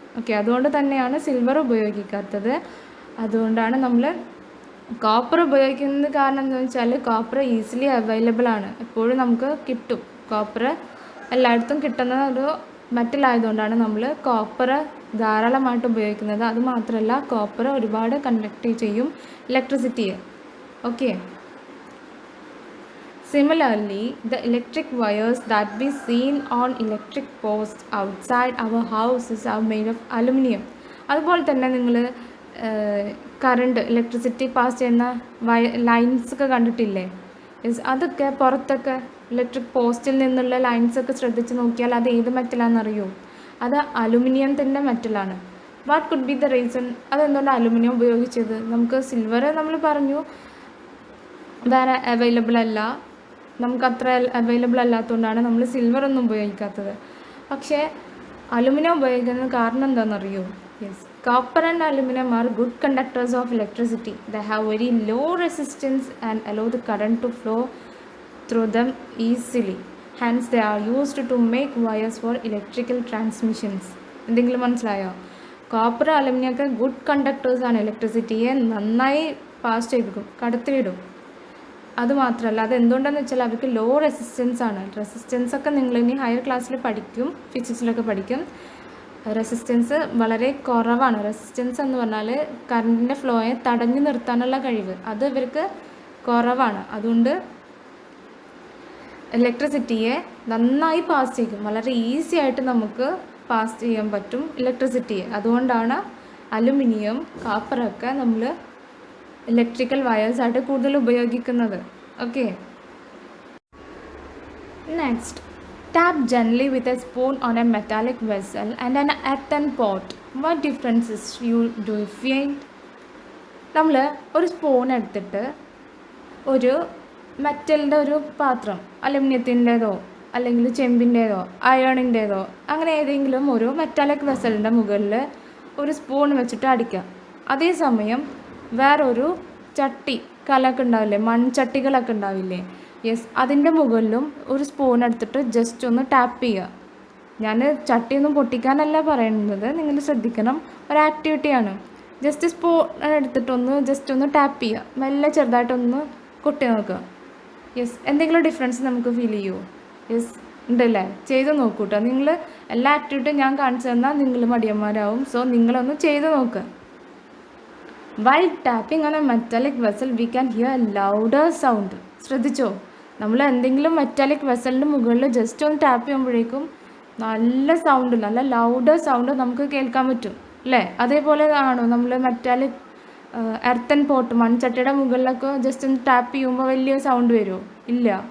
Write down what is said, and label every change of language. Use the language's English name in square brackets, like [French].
[Malayalam] Okay, അതുകൊണ്ട് തന്നെയാണ് silver ഉപയോഗിക്കാത്തത്. അതുകൊണ്ടാണ് നമ്മൾ കോപ്പർ ഉപയോഗിക്കുന്നത്. കാരണം എന്താണെന്ന് വെച്ചാൽ കോപ്പർ ഈസിലി അവൈലബിൾ ആണ്, എപ്പോഴും നമുക്ക് കിട്ടും. കോപ്പർ എല്ലായിടത്തും കിട്ടുന്ന ഒരു മെറ്റലായതുകൊണ്ടാണ് നമ്മൾ കോപ്പർ ധാരാളമായിട്ട് ഉപയോഗിക്കുന്നത്. അതുമാത്രമല്ല, കോപ്പർ ഒരുപാട് കണ്ടക്ട് ചെയ്യും ഇലക്ട്രിസിറ്റിയെ. [English] Okay, similarly the electric wires that we seen on electric posts outside our houses are made of aluminum. [Malayalam] അതുപോലെ തന്നെ നിങ്ങൾ കറണ്ട് ഇലക്ട്രിസിറ്റി പാസ് ചെയ്യുന്ന ലൈൻസൊക്കെ കണ്ടിട്ടില്ലേ? അതൊക്കെ പുറത്തൊക്കെ ഇലക്ട്രിക് പോസ്റ്റിൽ നിന്നുള്ള ലൈൻസൊക്കെ ശ്രദ്ധിച്ച് നോക്കിയാൽ അത് ഏത് മെറ്റലാണെന്നറിയോ? അത് അലുമിനിയത്തിൻ്റെ മെറ്റലാണ്. [English] What could be the reason? [Malayalam] അതെന്തുകൊണ്ട് അലുമിനിയം ഉപയോഗിച്ചത്? നമുക്ക് സിൽവർ നമ്മൾ പറഞ്ഞു വേറെ അവൈലബിൾ അല്ല, നമുക്കത്ര അവൈലബിൾ അല്ലാത്തതുകൊണ്ടാണ് നമ്മൾ സിൽവർ ഒന്നും ഉപയോഗിക്കാത്തത്. പക്ഷേ അലുമിനിയം ഉപയോഗിക്കുന്നത് കാരണം എന്താണെന്നറിയോ? [English] Yes, copper and aluminum are good conductors of electricity. They have very low resistance and allow the current to flow through them easily. Hence they are used to make wires for electrical transmissions. [Malayalam] എന്തെങ്കിലും മനസ്സിലായോ? Copper aluminium ഒക്കെ good കണ്ടക്ടേഴ്സാണ്, ഇലക്ട്രിസിറ്റിയെ നന്നായി pass ചെയ്യിപ്പിക്കും, കടത്തിവിടും. അതുമാത്രമല്ല, അത് എന്തുകൊണ്ടാണെന്ന് വെച്ചാൽ അവർക്ക് ലോ റെസിസ്റ്റൻസ് ആണ്. റെസിസ്റ്റൻസ് ഒക്കെ നിങ്ങൾ ഇനി ഹയർ ക്ലാസ്സിൽ പഠിക്കും, ഫിസിക്സിലൊക്കെ പഠിക്കും. റെസിസ്റ്റൻസ് വളരെ കുറവാണ്. റെസിസ്റ്റൻസ് എന്ന് പറഞ്ഞാൽ കറണ്ടിൻ്റെ ഫ്ലോയെ തടഞ്ഞു നിർത്താനുള്ള കഴിവ്, അത് ഇവർക്ക് കുറവാണ്. അതുകൊണ്ട് ഇലക്ട്രിസിറ്റിയെ നന്നായി പാസ് ചെയ്യും, വളരെ ഈസി ആയിട്ട് നമുക്ക് പാസ് ചെയ്യാൻ പറ്റും ഇലക്ട്രിസിറ്റിയെ. അതുകൊണ്ടാണ് അലുമിനിയം, കാപ്പറൊക്കെ നമ്മൾ ഇലക്ട്രിക്കൽ വയേഴ്സായിട്ട് കൂടുതൽ ഉപയോഗിക്കുന്നത്. [English] Okay, next, tap gently with a spoon on a metallic vessel and an earthen pot. What differences do you find? [Malayalam] നമ്മൾ ഒരു സ്പൂൺ എടുത്തിട്ട് ഒരു മെറ്റലിൻ്റെ ഒരു പാത്രം, അലുമിനിയത്തിൻ്റേതോ അല്ലെങ്കിൽ ചെമ്പിൻ്റേതോ അയണിൻ്റേതോ അങ്ങനെ ഏതെങ്കിലും ഒരു മെറ്റാലിക് വെസലിൻ്റെ മുകളിൽ ഒരു സ്പൂൺ വെച്ചിട്ട് അടിക്കാം. അതേസമയം വേറൊരു ചട്ടി, കലമൊക്കെ ഉണ്ടാവില്ലേ, മൺചട്ടികളൊക്കെ ഉണ്ടാവില്ലേ, യെസ്, അതിൻ്റെ മുകളിലും ഒരു സ്പൂൺ എടുത്തിട്ട് ജസ്റ്റ് ഒന്ന് ടാപ്പ് ചെയ്യുക. ഞാൻ ചട്ടിയൊന്നും പൊട്ടിക്കാനല്ല പറയുന്നത്, നിങ്ങൾ ശ്രദ്ധിക്കണം, ഒരു ആക്ടിവിറ്റിയാണ്. ജസ്റ്റ് സ്പൂൺ എടുത്തിട്ടൊന്ന് ജസ്റ്റ് ഒന്ന് ടാപ്പ് ചെയ്യുക, മെല്ലെ ചെറുതായിട്ടൊന്ന് കൊട്ടി നോക്കുക. യെസ്, എന്തെങ്കിലും ഡിഫറൻസ് നമുക്ക് ഫീൽ ചെയ്യുമോ? യെസ്, ഉണ്ടല്ലേ? ചെയ്ത് നോക്കൂ കേട്ടോ. നിങ്ങൾ എല്ലാ ആക്ടിവിറ്റിയും ഞാൻ കാണിച്ചു തന്നാൽ നിങ്ങൾ മടിയന്മാരാവും. സോ നിങ്ങളൊന്ന് ചെയ്ത് നോക്കുക. [English] While tapping on a metallic vessel, we can hear a louder sound. [Malayalam] ശ്രദ്ധിച്ചോ? നമ്മൾ എന്തെങ്കിലും മെറ്റാലിക് വെസലിൻ്റെ മുകളിൽ ജസ്റ്റ് ഒന്ന് ടാപ്പ് ചെയ്യുമ്പോഴേക്കും നല്ല സൗണ്ട്, നല്ല ലൗഡർ സൗണ്ട് നമുക്ക് കേൾക്കാൻ പറ്റും. അല്ലേ? അതേപോലെ ആണോ നമ്മൾ മെറ്റാലിക് എർത്തൻ പോട്ട് മൺചട്ടിയുടെ മുകളിലൊക്കെ ജസ്റ്റ് ഒന്ന് ടാപ്പ് ചെയ്യുമ്പോൾ വലിയ സൗണ്ട് വരുമോ? ഇല്ല.